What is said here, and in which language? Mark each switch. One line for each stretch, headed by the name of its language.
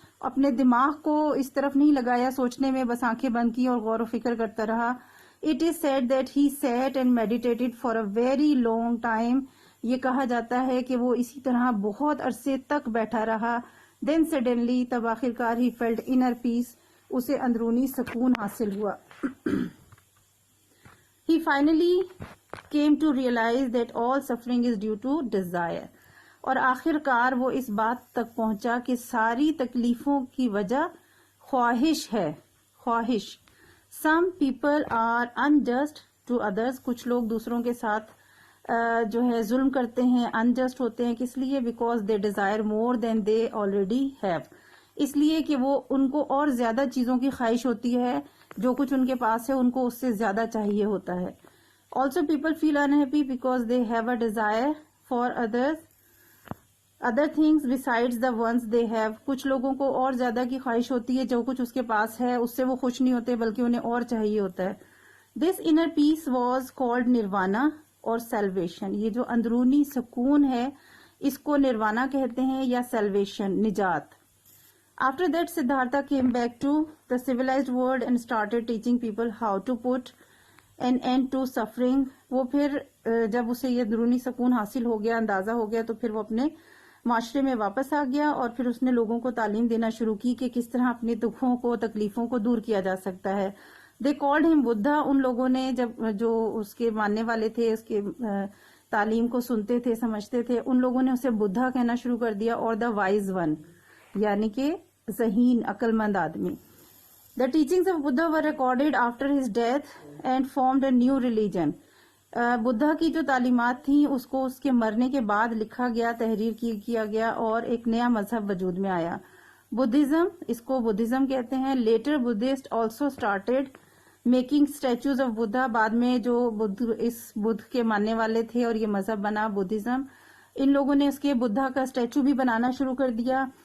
Urdu: اپنے دماغ کو اس طرف نہیں لگایا سوچنے میں, بس آنکھیں بند کی اور غور و فکر کرتا رہا.
English: It is said that he sat and meditated for a very long time.
Urdu: یہ کہا جاتا ہے کہ وہ اسی طرح بہت عرصے تک بیٹھا رہا.
English: Then suddenly,
Urdu: تب آخر کار
English: he felt inner peace.
Urdu: اسے اندرونی سکون حاصل ہوا.
English: He finally came to realize that all suffering is due to desire.
Urdu: اور آخر کار وہ اس بات تک پہنچا کہ ساری تکلیفوں کی وجہ خواہش ہے. خواہش.
English: Some people are unjust to others.
Urdu: کچھ لوگ دوسروں کے ساتھ جو ہے ظلم کرتے ہیں, unjust ہوتے ہیں. کس لیے؟
English: because they desire more than they already have.
Urdu: اس لیے کہ وہ ان کو اور زیادہ چیزوں کی خواہش ہوتی ہے. جو کچھ ان کے پاس ہے ان کو اس سے زیادہ چاہیے ہوتا ہے.
English: Also people feel unhappy because they have a desire for other things besides the ones they have.
Urdu: کچھ لوگوں کو اور زیادہ کی خواہش ہوتی ہے. جو کچھ اس کے پاس ہے اس سے وہ خوش نہیں ہوتے بلکہ انہیں اور چاہیے ہوتا ہے.
English: This inner peace was called nirvana اور salvation.
Urdu: یہ جو اندرونی سکون ہے اس کو نروانا کہتے ہیں یا salvation, نجات.
English: After that Siddhartha came back to the civilized world and started teaching people how to put an end to suffering.
Urdu: وہ پھر جب اسے یہ درونی سکون حاصل ہو گیا, اندازہ ہو گیا, تو پھر وہ اپنے معاشرے میں واپس آ گیا اور پھر اس نے لوگوں کو تعلیم دینا شروع کی کہ کس طرح اپنے دکھوں کو, تکلیفوں کو دور کیا جا سکتا ہے.
English: They called him Buddha.
Urdu: ان لوگوں نے جو اس کے ماننے والے تھے, اس کے تعلیم کو سنتے تھے, سمجھتے تھے, ان لوگوں نے اسے بدھا کہنا شروع کر دیا, اور
English: the wise one,
Urdu: یعنی کہ ذہین, عقل مند آدمی.
English: The teachings of Buddha were recorded after his death and formed a new religion.
Urdu: Buddha کی جو تعلیمات تھیں اس کو اس کے مرنے کے بعد لکھا گیا, تحریر کیا گیا, اور ایک نیا مذہب وجود میں آیا, بدھزم. اس کو بدھزم کہتے ہیں.
English: Later Buddhist also started making statues of Buddha.
Urdu: بعد میں جو اس بدھ کے ماننے والے تھے اور یہ مذہب بنا بدھزم, ان لوگوں نے اس کے بدھا کا اسٹیچو بھی بنانا شروع کر دیا.